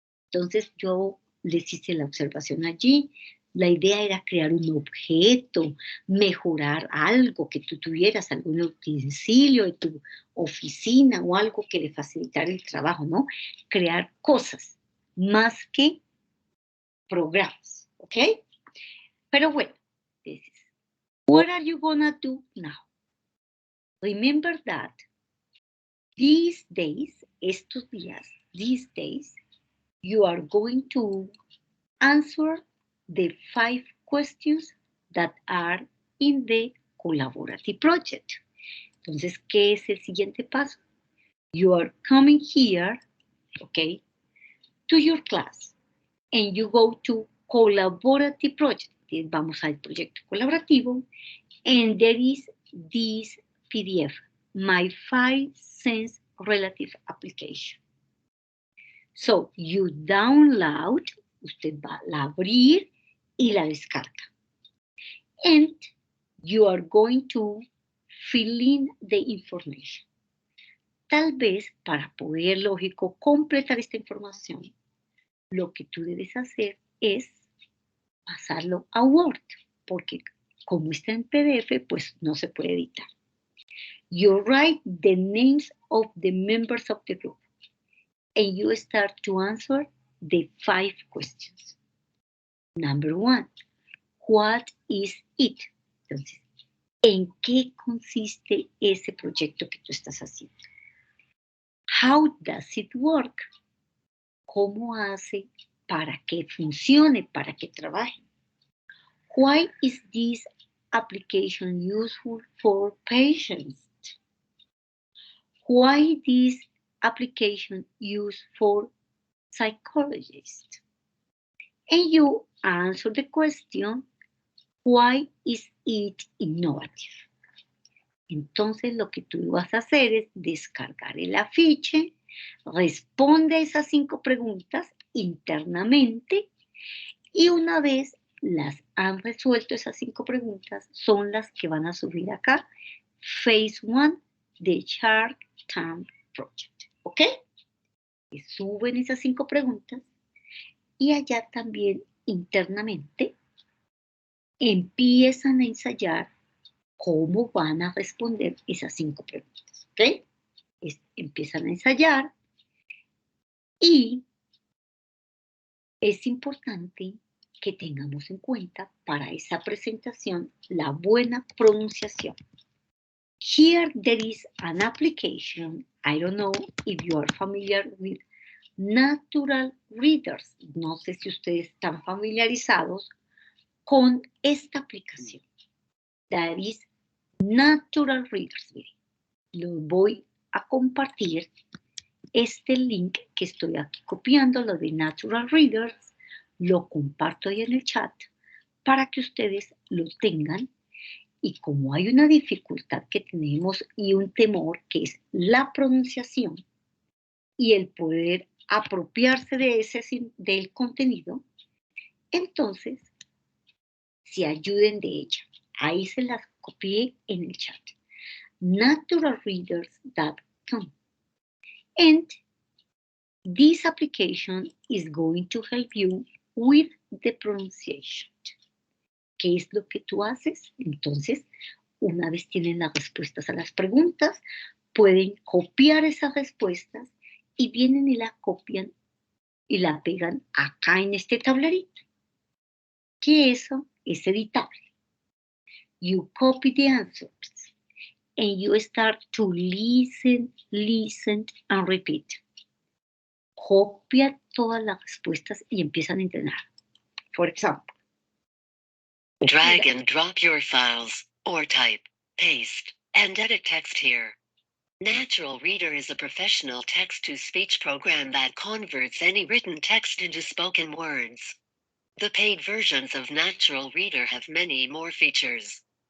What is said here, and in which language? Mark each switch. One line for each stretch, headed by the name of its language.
Spanish: Entonces yo les hice la observación allí. La idea era crear un objeto, mejorar algo que tú tuvieras, algún utensilio de tu oficina o algo que le facilitara el trabajo, ¿no? Crear cosas más que programas, ¿ok? Pero bueno,
English: this is what are you gonna do now? Remember that these days,
Spanish: estos días,
English: these days, you are going to answer the 5 questions that are in the collaborative project.
Spanish: Entonces, ¿qué es el siguiente paso?
English: You are coming here, okay, to your class, and you go to collaborative project.
Spanish: Vamos al proyecto colaborativo,
English: and there is this PDF, my 5 cents relative application. So, you download,
Spanish: usted va a abrir y la descarga.
English: And you are going to fill in the information.
Spanish: Tal vez para poder, lógico, completar esta información, lo que tú debes hacer es pasarlo a Word, porque como está en PDF, pues no se puede editar.
English: You write the names of the members of the group, and you start to answer the 5 questions. Number 1, what is it?
Spanish: Entonces, ¿en qué consiste ese proyecto que tú estás haciendo?
English: How does it work?
Spanish: ¿Cómo hace para que funcione, para que trabaje?
English: Why is this application useful for patients? Why this application used for psychologists? And you answer the question, why is it innovative?
Spanish: Entonces lo que tú vas a hacer es descargar el afiche, responde a esas 5 preguntas internamente y una vez las han resuelto esas 5 preguntas, son las que van a subir acá, Phase 1 de Shark Tank Project, ¿ok? Y suben esas 5 preguntas y allá también internamente empiezan a ensayar cómo van a responder esas 5 preguntas, ¿ok? Empiezan a ensayar y es importante que tengamos en cuenta para esa presentación la buena pronunciación.
English: Here there is an application, I don't know if you are familiar with Natural Readers.
Spanish: No sé si ustedes están familiarizados con esta aplicación.
English: That is Natural Readers.
Spanish: Miren, lo voy a compartir este link que estoy aquí copiando, lo de Natural Readers, lo comparto ahí en el chat para que ustedes lo tengan. Y como hay una dificultad que tenemos y un temor que es la pronunciación y el poder apropiarse del contenido, entonces se ayuden de ella. Ahí se las copié en el chat.
English: naturalreaders.com. And this application is going to help you with the pronunciation.
Spanish: ¿Qué es lo que tú haces? Entonces, una vez tienen las respuestas a las preguntas, pueden copiar esas respuestas y vienen y la copian y la pegan acá en este tablerito. Que eso es editable.
English: You copy the answers and you start to listen and repeat.
Spanish: copia todas las respuestas y empiezan a entrenar.
English: For example, drag and drop your files, or type, paste, and edit text here. Natural Reader is a professional text-to-speech program that converts any written text into spoken words. The paid versions of Natural Reader have many more features.